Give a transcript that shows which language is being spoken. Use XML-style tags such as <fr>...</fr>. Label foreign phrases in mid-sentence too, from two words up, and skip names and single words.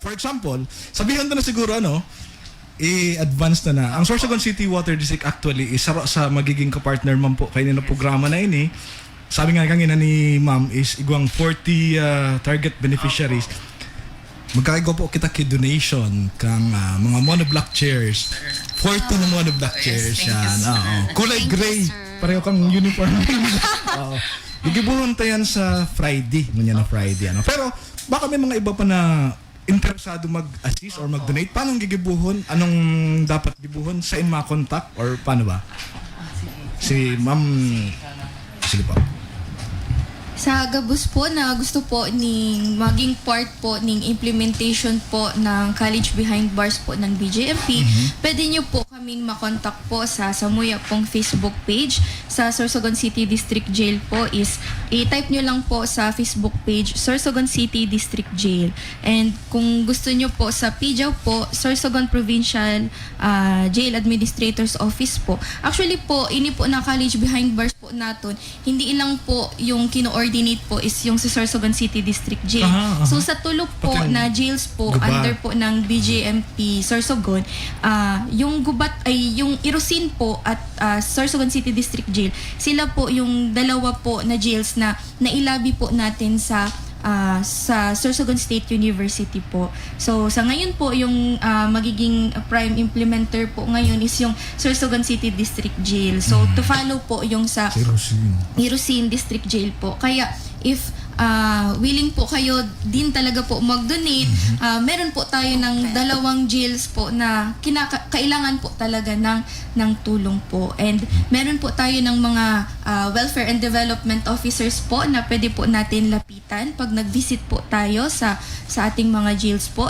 <tl>For example, sabihan na siguro, i-advance na.</tl> <bik>Ang Sorsogon City Water District actually isa sa magiging kapartner man po kayo na programa na ini. Sabi nga kanina ni ma'am is igwang 40 target beneficiaries. Magkaigo po kita donation kang mga</bik> <en>monoblock chairs.</en> <tl>40 na</tl> <en>monoblock chairs</en> <tl>yan.</tl> <bik>Kulay gray. Pareho kang uniform. Gigibuhon tayo sa Friday.</bik> <tl>Ganyan na Friday. Pero baka may mga iba pa na interesado mag-assist or mag-donate. Paano gigibuhon? Anong dapat gibuhon? Sa mga contact? Or paano ba? Si ma'am... Sige po. Sa Gabus po na gusto po ning maging part po ning implementation po ng College Behind Bars po ng BJMP, pwede nyo po kaming makontak po sa Samuya pong Facebook page. Sa Sorsogon City District Jail po is i-type nyo lang po sa Facebook page Sorsogon City District Jail. And kung gusto nyo po sa PJAW po, Sorsogon Provincial Jail Administrator's Office po. Actually po, ini po na College Behind Bars po naton, hindi ilang po yung kino-ordinate po is yung sa Sorsogon City District Jail. So sa tulog po na jails po under po ng BJMP Sorsogon, yung gubat ay yung Irusin po at Sorsogon City District Jail, sila po yung dalawa po na jails na nailabi po natin sa Sorsogon State University po. So sa ngayon po yung magiging</tl> <en>prime implementer</en> <tl>po ngayon is yung Sorsogon City District Jail. So</tl> <en>to follow</en> <tl>po yung sa Irusin District Jail po. Kaya if willing po kayo din talaga po mag-donate, meron po tayo ng 2 jails po na kailangan po talaga ng tulong po. And meron po tayo ng mga</tl> <en>welfare and development officers</en> <tl>po na pwede po natin lapitan pag nag-visit po tayo sa ating mga jails po.</tl>